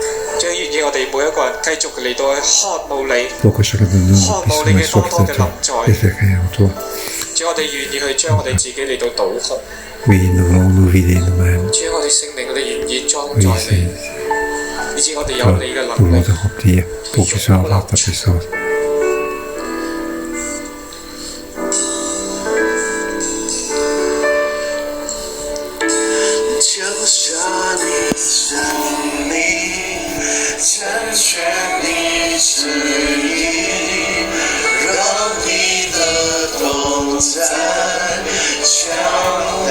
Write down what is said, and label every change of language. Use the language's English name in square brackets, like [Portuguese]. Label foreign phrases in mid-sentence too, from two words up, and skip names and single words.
[French] Pour que chacun de nous puisse avoir soif de toi et faire en toi. Oui, nous voulons nous vider nous-mêmes. Oui, nous voulons te remplir pour que tu puissions avoir ta puissance. [Chinese] 将下你生命，成全你旨意，让你的同在將。